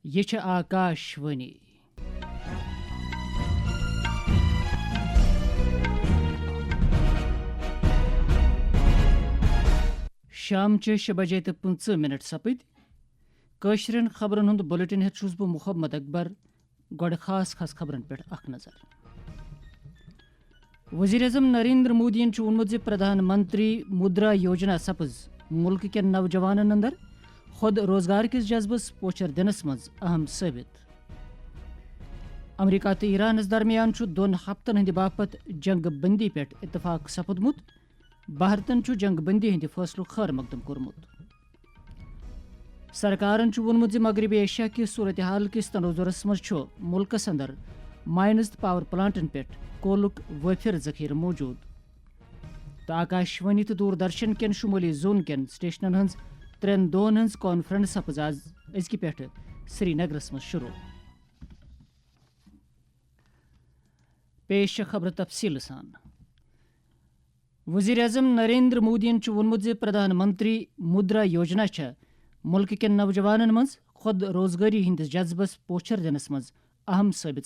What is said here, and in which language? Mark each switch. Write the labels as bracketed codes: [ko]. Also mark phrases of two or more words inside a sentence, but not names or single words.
[ks] یہ چھ آکاشوانی شام چہ 6:15 سپد قشرن خبرن ہند بلٹن ہیت چھس بہ محمد اکبر گوڑ خاص خبرن پہ اخ نظر وزیر اعظم نریندر مودین وونمت زِ پردھان منتری مدرا یوجنا سپز ملک کٮ۪ن نوجوانن اندر خود روزگار کس جذبس پوچھر دنس مز اہم ثابت امریکہ تو ایرانس درمیان 2 ہفتن ہند باپت جنگ بندی پہ اتفاق سپدمت بھارتن جنگ بندی ہند فیصلہ خیر مقدم کورمت سرکارن وونمت زِ مغربی ایشیا کس صورتحال کس تناظرس مز ملکس اندر مائنز تو پاور پلانٹن پہ کولک وافر ذخیرہ موجود تو آکاشوانی تو دوردرشن کین شمولی زون کین سٹیشنن ہنز 3 دۄہن ہنز کانفرنس سپز آز ازکہ پہ سری نگرس مز شروع پیش خبر تفصیل سان وزیر اعظم نریندر مودین وونمت زِ پردھان منتری مدرا یوجنا چھ ملک کٮ۪ن نوجوانن مز خود روزگاری ہندس جذبس پوچھر دنس مز اہم ثابت